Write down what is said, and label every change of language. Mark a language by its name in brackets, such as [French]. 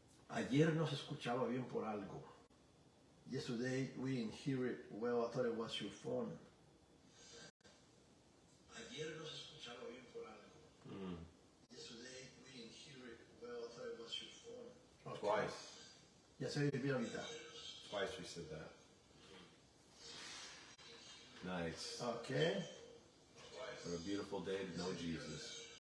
[Spanish] Ayer no se escuchaba bien por algo. [English] Yesterday we didn't hear it well. I thought it was your phone. [Spanish] Ayer no se escuchaba bien por algo. [English] Yesterday we didn't hear it well. I thought it was your phone. Okay. Twice. [Spanish] Ya se oye bien ahorita. [English] Twice we said that. Nice. Okay. What a beautiful day to know Jesus.